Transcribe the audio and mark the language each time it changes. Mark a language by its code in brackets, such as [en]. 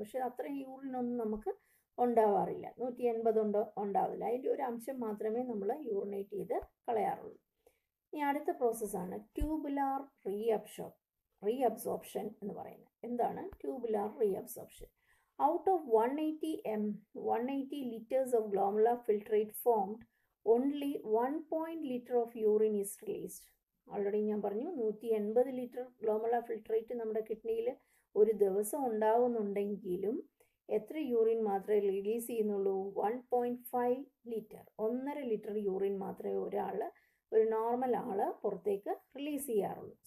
[ml] പക്ഷേ അത്രയും യൂറിനൊന്നും നമുക്ക് ഉണ്ടാവാറില്ല, 180 ഉണ്ടാവില്ല. അതിൻ്റെ ഒരു അംശം മാത്രമേ നമ്മൾ യൂറിനേറ്റ് ചെയ്ത് കളയാറുള്ളൂ. ഇനി അടുത്ത പ്രോസസ്സാണ് ട്യൂബുലാർ റീഅബ്സോർപ്ഷൻ എന്ന് പറയുന്നത്. എന്താണ് tubular reabsorption? [en] Out of 180 liters of glomerular filtrate formed, only 1 liter of urine is released. [ml] Already ഞാൻ പറഞ്ഞു 180 ലിറ്റർ ഗ്ലോമറുലാർ ഫിൽട്രേറ്റ് നമ്മുടെ കിഡ്നിയിൽ ഒരു ദിവസം ഉണ്ടാകുന്നുണ്ടെങ്കിലും എത്ര യൂറിൻ മാത്രമേ റിലീസ് ചെയ്യുന്നുള്ളൂ? 1.5 ലിറ്റർ, 1.5 ലിറ്റർ യൂറിൻ മാത്രമേ ഒരു നോർമൽ ആൾ പുറത്തേക്ക് റിലീസ് ചെയ്യാറുള്ളൂ.